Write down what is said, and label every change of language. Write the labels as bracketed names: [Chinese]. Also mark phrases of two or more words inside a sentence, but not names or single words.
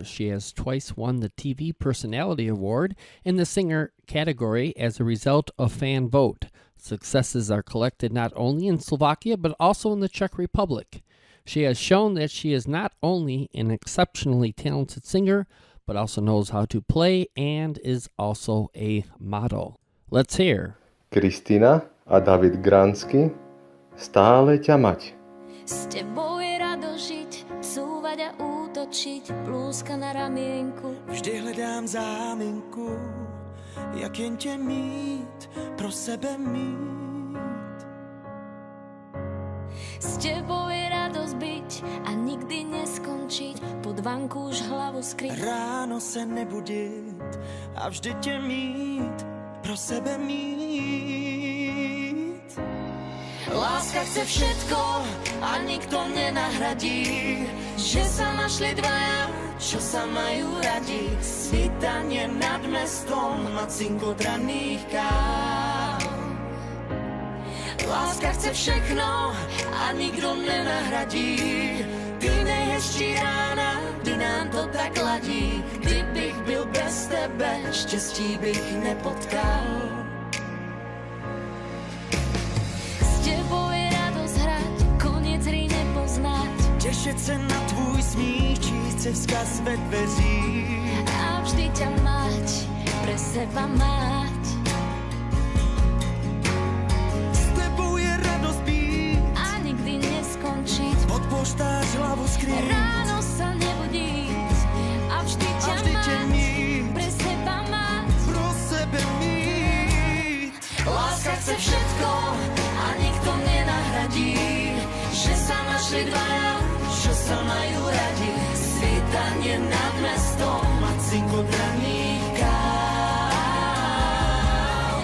[English] She has twice won the TV Personality Award in the singer category as a result of fan vote. Successes are collected not only in Slovakia but also in the Czech Republic. She has shown that she is not only an exceptionally talented singer, but also knows how to play and is also a model. Let's hear [Slovak] Kristina a David Gransky, Stále ťa mať. S tebou je rado žiť, cúvať a útočiť, blúzka na ramienku. [Czech] Vždy hledám záminku, jak jen tě mít, pro sebe mít. [Slovak] S tebou je radosť byť a nikdy neskončiť, pod vanku už hlavu skryť. [Czech] Ráno se nebudit a vždy tě mít, pro sebe mít. [Slovak] Láska chce všetko a nikto nenahradí, že sa našli dvaja, čo sa majú radi. Svítanie nad mestom a cinkot raných káv. [Czech] Láska chce všechno a nikdo nenahradí, ty nejhezčí rána, kdy nám to tak ladí. Kdybych byl bez tebe, štěstí bych nepotkal. [Slovak] S tebou je radosť hrať, koniec hry nepoznať. [Czech] Těšit se na tvůj smích, číst si vzkaz ve dveřích. [Slovak] A vždy ťa mať, pre seba mať. Odpoštáš hlavu skrýt, ráno sa nebudíť a vždy ťa mať, pre seba mať, [Czech] pro sebe mít. [Slovak] Láska chce všetko a nikto nenahradí, že sa našli dvaja, čo sa majú radi. Svítanie nad mestom a cinkot raných káv.